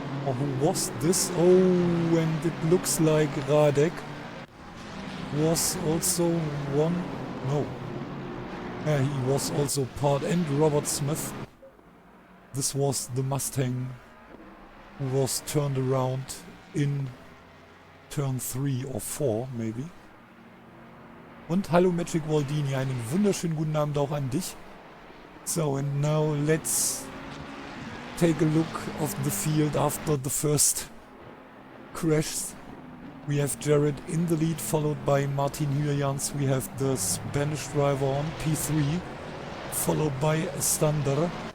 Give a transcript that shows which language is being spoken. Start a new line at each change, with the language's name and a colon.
English: Or who was this? Oh, and it looks like Radek was also one. No. Yeah, he was also part. And Robert Smith. This was the Mustang who was turned around in turn 3 or 4, maybe.
German: Und hallo Magic Waldini, einen wunderschönen guten Abend auch an dich.
English: So, and now let's take a look of the field after the first crash. We have Jared in the lead, followed by Martin Hürjans. We have the Spanish driver on P3, followed by Stander.